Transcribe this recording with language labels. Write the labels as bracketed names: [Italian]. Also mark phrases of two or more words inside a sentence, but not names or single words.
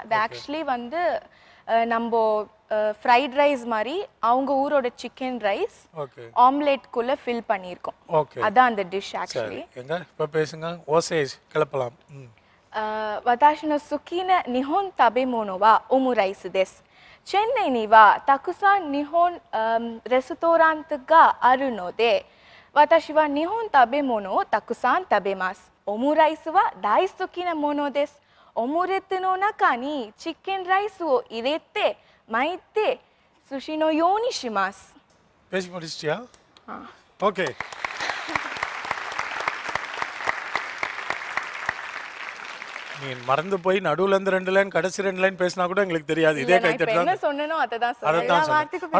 [Tamil] அது ஆக்சுவலி வந்து நம்ம [English] fried rice [Tamil] மாதிரி அவங்க ஊரோட [English] chicken rice [Tamil] ஆம்லேட்குள்ளே ஃபில் பண்ணியிருக்கோம். அதான் அந்த [English] dish actually. [Tamil] எங்க இப்போ பேசுங்க, ஓசை கிளப்பலாம். [Japanese] 私の好きな日本食べ物はオムライスです. சென்னை にはたくさん日本レストランあるので. 私は日本食べ物をたくさん食べます. オムライスは大好きなものです. オムレツの中にチキンライスを入れて巻いて寿司のようにします. [Tamil] பேசி முடிச்சிட்டியா? ஓகே. நீ மறந்து போய் நடுவுல இருந்து 2 லைன் கடைசி 2 லைன் பேசினா கூட எங்களுக்கு தெரியாது. இதே கைத்தட்டு தான். என்ன சொன்னனோ அத தான்